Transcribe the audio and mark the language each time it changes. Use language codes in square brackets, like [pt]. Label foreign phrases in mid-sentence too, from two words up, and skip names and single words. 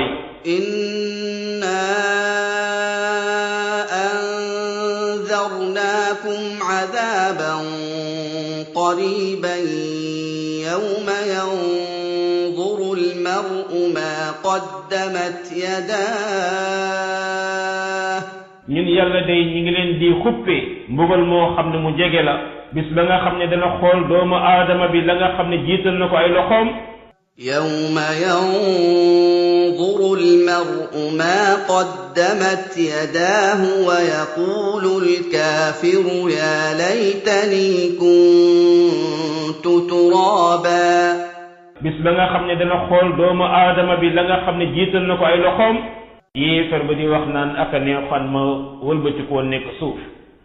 [ar] إنا أنذرناكم عذابا قريبا يوم ينظر المرء ما قدمت يداه [wo] ñun yàlla day ñi ngi leen di xuppe mbugal moo xam ne mu jege la bis ba nga xam ne dana xool doomu aadama bi la nga xam ne jiital na ko ay loxoom [ar] يوم ينظر المرء ما قدمت يداه ويقول الكافر يا ليتني كنت ترابا [wo] bis ba nga xam ne dana xool doomu aadama bi la nga xam ne jiital na ko ay loxoom yéefar ba di wax naan aka neexoon ma wëlbati koo nekk suuf